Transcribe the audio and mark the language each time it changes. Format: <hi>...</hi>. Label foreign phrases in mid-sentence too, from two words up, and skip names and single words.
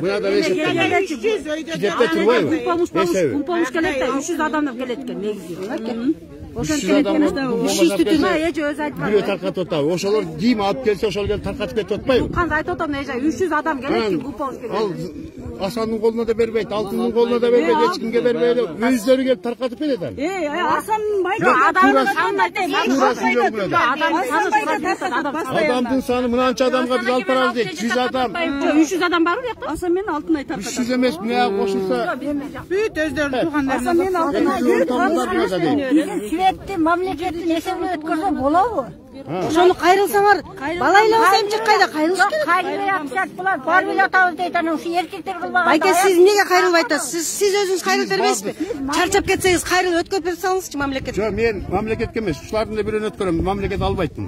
<ky>Мынада эсептеп. Китепте турбайбы? Помощь келет да 300 адамдан келет экен негизи. Ошон келет экен. 300 түтүн эже өзү айткан. Бирөө таркатып атабы. Ошолор ким алып келсе ошол келип таркатып кетип атпайбы? Кандай айтып атам эже 300 адам келет экен бул помощь келет.</ky> <kk>Ал Асанның қолына да бербейді, Алтынның қолына да бербейді, ешкімге бербейді. Өздері келіп тарқатып береді. Асанның байда Адамдың саны мынанша адамға біз алып барамыз дейді. 100 адам. 300 адам бар ғой, Асан мен Алтынай тарқатады. 300 емес, мына қосылса. Бүт өздерінің туғандары. Асан мен Алтынай. Светті мамлекеттің есебіне өткізу болады.</kk> <ky>Ошону кайрылсаңар, бала ыйлабаса эмчек кайда кайрылыш керек? Кайрылбай атышат булар, барып эле атабыз дейт, анан ушу эркектер кылбаган. Байке, сиз эмнеге кайрылбай атасыз? Сиз өзүңүз кайрылып бербейсизби? Чарчап кетсеңиз кайрылып өткөрүп бере салыңызчы мамлекетке. Жок, мен мамлекетке эмес, ушулардын да бирөөнү өткөрөм, мамлекет албайт муну.</ky>